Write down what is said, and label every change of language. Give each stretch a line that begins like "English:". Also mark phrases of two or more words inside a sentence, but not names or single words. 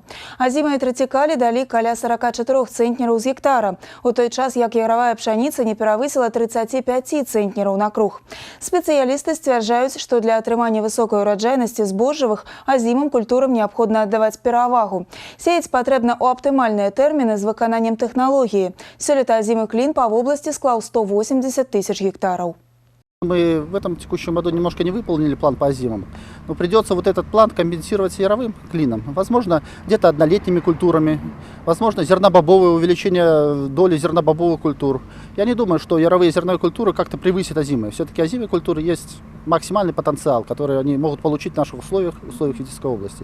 Belarusian: Азімыя трацікалі далі каля 44 цэнтнераў з гектара, у той час як яравая пшаніца не перавысіла 35 цэнтнераў на круг. Спецыялісты сцвярджаюць, што для атрымання высокай ураджайнасці збожжавых азімым культурам неабходна аддаваць перавагу. Сеяць патрэбна ў аптымальныя тэрміны з выкананнем тэхналогіі. Сёлета азімы клін па вобласці склаў 180 тысяч гектараў.
Russian: Мы в этом текущем году немножко не выполнили план по озимам, но придется вот этот план компенсировать яровым клином. Возможно, где-то однолетними культурами, возможно, зернобобовое увеличение доли зернобобовых культур. Я не думаю, что яровые зерновые культуры как-то превысят озимые. Все-таки озимые культуры есть максимальный потенциал, который они могут получить в наших условиях Витебской области.